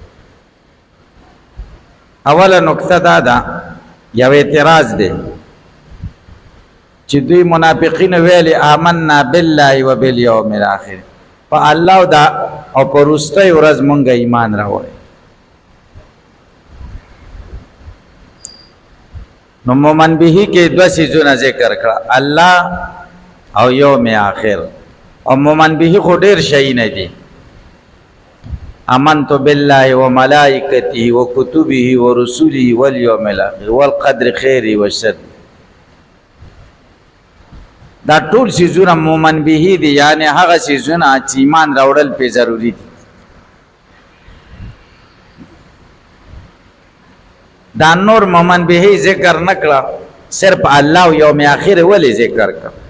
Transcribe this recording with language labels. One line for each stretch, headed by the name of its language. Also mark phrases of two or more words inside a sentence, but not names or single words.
Pashto: اوله نقطه دا ده، یو اعتراض دی چې دوی منافقین ویلي
Arabic: آمنا بالله و بالیوم الاخر،
Pashto: په الله دا او په وروستۍ ورځ مونږ ایمان راوړی. نو مومن به کې دوه څیزونه ذکر کړه، الله او
Arabic: یوم آخر.
Pashto: او مومن به خو ډېر شی نه دي،
Arabic: آمنت بالله و ملائکته و کتبه و رسوله والیوم الاخر والقدر خیر و شر.
Pashto: دا ټول څیزونه مومن به دي، یعنی هغه څیزونه چې ایمان راوړل پې ضروري دي. دا نور مومن به ذکر نکړه، صرف الله او
Arabic: یوم آخر
Pashto: ولې ذکر کړ؟